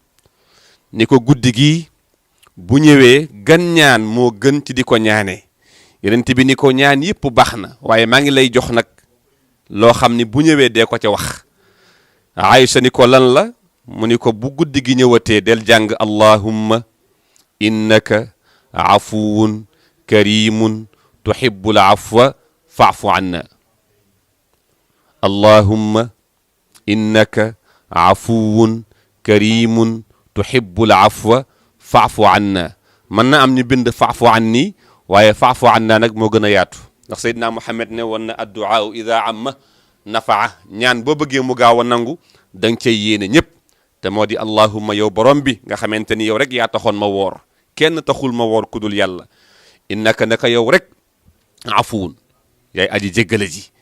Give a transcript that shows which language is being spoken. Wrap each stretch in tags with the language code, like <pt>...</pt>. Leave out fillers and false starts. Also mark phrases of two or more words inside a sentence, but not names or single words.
<wo>ni ko guddi gi bu ñëwee gan ñaan moo gën ci di ko ñaanee yonent bi ni ko ñaan yëpp baax na waaye maa ngi lay jox nag loo xam ni bu ñëwee dee ko ca wax Aïcha ni ko lan la mu ni ko bu guddi gi ñëwatee del jàng</wo> <ar>اللهم إنك عفو كريم تحب العفو فاعف عنا اللهم إنك عفو كريم تحب العفو فاعف عنا</ar> <wo>mën na am ñu bind</wo> <ar>فاعف عني waaye فاعف عنا nag</ar> <wo>moo gën a yaatu ndax Seydina Muhammad ne woon na</wo> <ar>الدعاء إذا عم نفع</ar> <wo>ñaan boo bëggee mu gaaw a nangu da nga cay yéene ñëpp te moo di allahumma yow borom bi nga xamante ni yow rek yaa taxoon ma woor kenn taxul ma woor ku dul yàlla innaka naka yow rek afuwun yaay aji jéggale ji</wo>